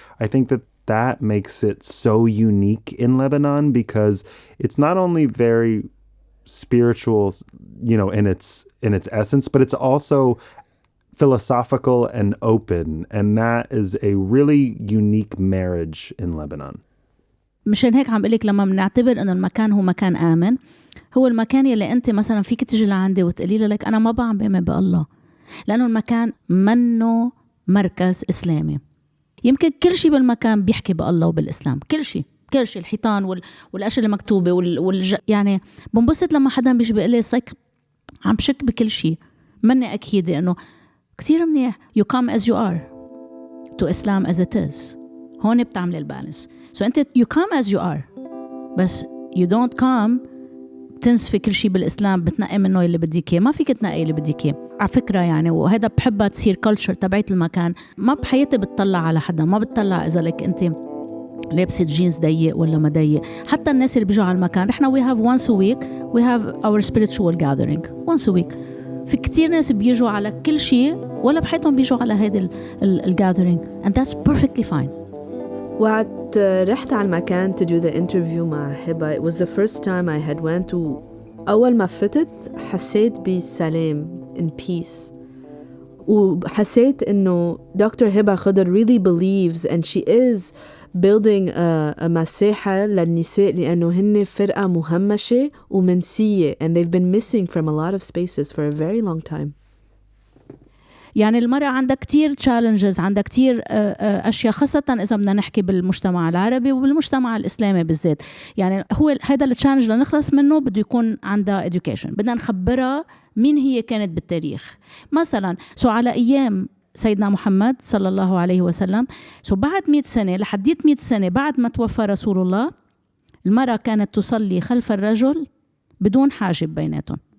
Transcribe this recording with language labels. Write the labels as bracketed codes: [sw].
[en] I think that makes it so unique in Lebanon, because it's not only very spiritual, you know, in its essence, but it's also philosophical and open, and that is a really unique marriage in Lebanon. [ar] مشان هيك عم بقولك لما بنعتبر إنه المكان هو مكان آمن، هو المكان يلي أنت مثلا فيك تجي لعندي وتقولي لك أنا ما بعم بآمن بالله، لأنه المكان منه مركز إسلامي. يمكن كل شيء بالمكان بيحكي بالله وبالإسلام، كل شيء الحيطان والأشياء اللي مكتوبة يعني بنبسط لما حدا بيجي بيقول لي صيك عم بشك بكل شيء. مني أكيدة إنه كتير منيح [en] you come as you are to Islam as it is. [ar] هون بتعمل البالانس. أنت [en] you come as you are، [ar] بس [en] you don't come [ar] تنسفي كل شيء بالإسلام بتنقي منه اللي بديك إياه. ما فيك تنقي اللي بديك إياه على فكرة يعني، وهذا بحبها تصير culture تبعت المكان. ما بحياتي بتطلع على حدا، ما بتطلع إذا لك أنت لابسة جينز ضيق ولا ما ضيق. حتى الناس اللي بيجوا على المكان إحنا [en] we have once a week we have our spiritual gathering once a week. [ar] في كتير ناس بيجوا على كل شيء ولا بحياتهم بيجوا على هذا الgathering [en] and that's perfectly fine. [ar] وقت رحت على المكان [en] to do the interview [ar] مع هبة, [en] it was the first time I had went, [ar] وأول ما فتت حسيت بسلام [en] in peace, [ar] وحسيت إنه دكتور هبة خضر [en] really believes and she is building a [ar] مساحة للنساء لأنه هن فرقة مهمشة ومنسية [en] and they've been missing from a lot of spaces for a very long time. [ar] يعني المرأة عندها كتير challenges، عندها كتير أشياء، خاصة إذا بدنا نحكي بالمجتمع العربي وبالمجتمع الإسلامي بالذات. يعني هو هذا التشالنج لنخلص منه بده يكون عندها education، بدنا نخبرها مين هي كانت بالتاريخ. مثلا على أيام سيدنا محمد صلى الله عليه وسلم، بعد 100 سنة لحديت 100 سنة بعد ما توفى رسول الله، المرأة كانت تصلي خلف الرجل بدون حاجب بيناتهم.